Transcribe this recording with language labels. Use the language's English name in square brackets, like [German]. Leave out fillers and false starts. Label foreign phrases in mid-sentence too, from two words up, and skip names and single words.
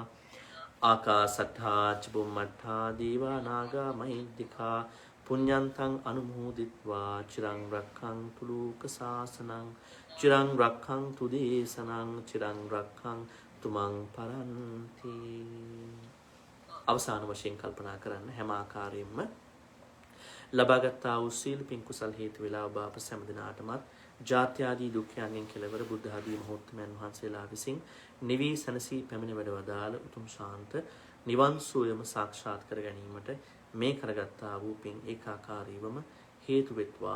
[Pali] ආකාසට්ඨා චුම්මට්ඨා දේවා නාග මහිද්దికා පුඤ්ඤන්තං අනුමෝදිත්වා චිරං රක්ඛන්තු ලෝක සාසනං චිරං රක්ඛන්තු දේශනං චිරං රක්ඛන්තු මං පරන්ති. [Sinhala] අවසාන වශයෙන් කල්පනා කරන්න හැම ආකාරයෙන්ම ලබාගත් වූ සීල පින් කුසල් හේතු වේලා ඔබ අප සෑම දිනාටමත් ජාත්‍ය ආදී දුක්ඛයන්ගෙන් කෙලවර බුද්ධ ආදී මහෝත්තමයන් වහන්සේලා විසින් නිවී සනසී පැමිණ වැඩ වදාළ උතුම් ශාන්ත නිවන් සුවයම සාක්ෂාත් කර ගැනීමට මේ කරගත් වූ පින් ඒකාකාරීවම හේතු වෙත්වා.